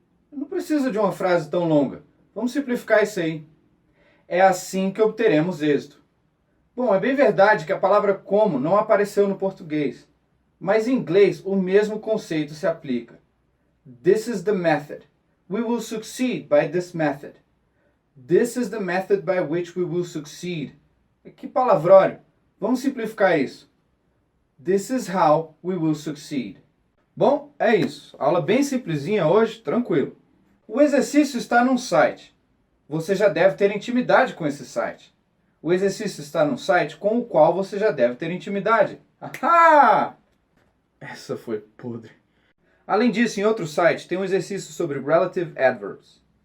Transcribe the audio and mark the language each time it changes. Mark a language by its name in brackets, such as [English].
[Portuguese] Não precisa de uma frase tão longa. Vamos simplificar isso aí. É assim que obteremos êxito. Bom, é bem verdade que a palavra como não apareceu no português, mas em inglês o mesmo conceito se aplica. [English] This is the method. We will succeed by this method. This is the method by which we will succeed. [Portuguese] Que palavrório! Vamos simplificar isso. [English] This is how we will succeed. [Portuguese] Bom, é isso. Aula bem simplesinha hoje, tranquilo. O exercício está num site. Você já deve ter intimidade com esse site. O exercício está num site com o qual você já deve ter intimidade. Ahá! Essa foi podre. Além disso, em outro site tem um exercício sobre relative adverbs.